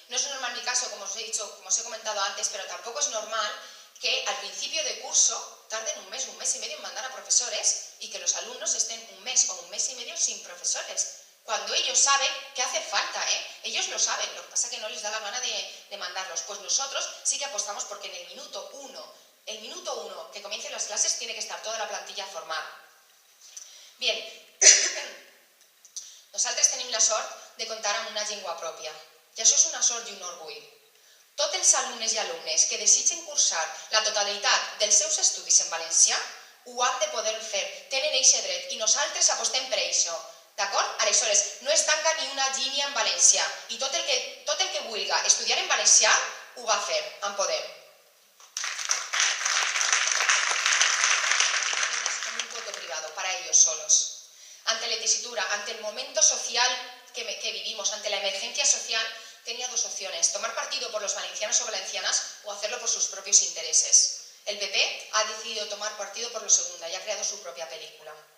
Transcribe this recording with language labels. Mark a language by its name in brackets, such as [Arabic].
[Spanish] No es normal mi caso, como os he comentado antes, pero tampoco es normal que al principio de curso tarden un mes y medio en mandar a profesores y que los alumnos estén un mes o un mes y medio sin profesores. Cuando ellos saben que hace falta, ellos lo saben, lo que pasa es que no les da la gana de mandarlos. Pues nosotros sí que apostamos porque en el minuto 1 que comiencen las clases tiene que estar toda la plantilla formada. [Catalan] Bien, nosaltres tenim la sort de comptar amb una llengua pròpia i això és una sort i un orgull. Tots els alumnes i alumnes que desitgen cursar la totalitat dels seus estudis en valencià ho han de poder fer, tenen aquest dret i nosaltres apostem per això. D'acord? Aleshores, no es tanca ni una línia en valencià i tot el que vulgui estudiar en valencià ho va fer, en Podem. [Spanish] Con un voto privado, para ellos solos. Ante la tesitura, ante el momento social que vivimos, ante la emergencia social, tenía 2 opciones, tomar partido por los valencianos o valencianas o hacerlo por sus propios intereses. El PP ha decidido tomar partido por lo segundo y ha creado su propia película.